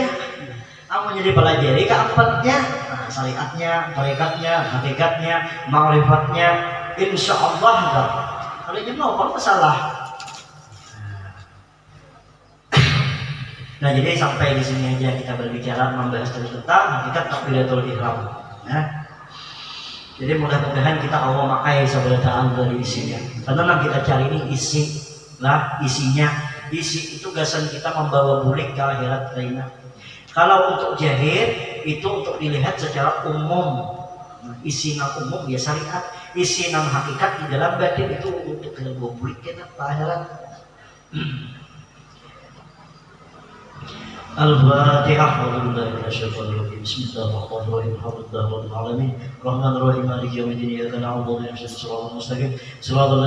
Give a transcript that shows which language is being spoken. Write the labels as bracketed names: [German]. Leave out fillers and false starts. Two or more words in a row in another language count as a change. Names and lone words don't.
[Indonesian] Kamu jadi pelajari keempatnya. Nah, syariatnya, tarikatnya, hakikatnya, ma'rifatnya, [Arabic] إن شاء الله [Indonesian] enggak. Kalau Ibnu Umar masalah. Nah, jadi sampai di sini aja kita berbicara membahas tentang hakikat takbiratul ihram. Ya. Jadi mudah-mudahan kita Allah makai sabarataan dari isinya. Karena yang kita cari ini isinya. Isi itu gasan kita membawa bulik ke akhirat lainnya. Kalau untuk jahir itu untuk dilihat secara umum. Isi nang umum ya syariat. Isi nang hakikat di dalam batin itu untuk membawa bulik kita ke akhirat. [Arabic] Al-Fatihah. بسم الله الرحمن الرحيم. الحمد لله رب العالمين. الرحمن الرحيم. مالك يوم الدين. إياك نعبد وإياك نستعين. Shiratal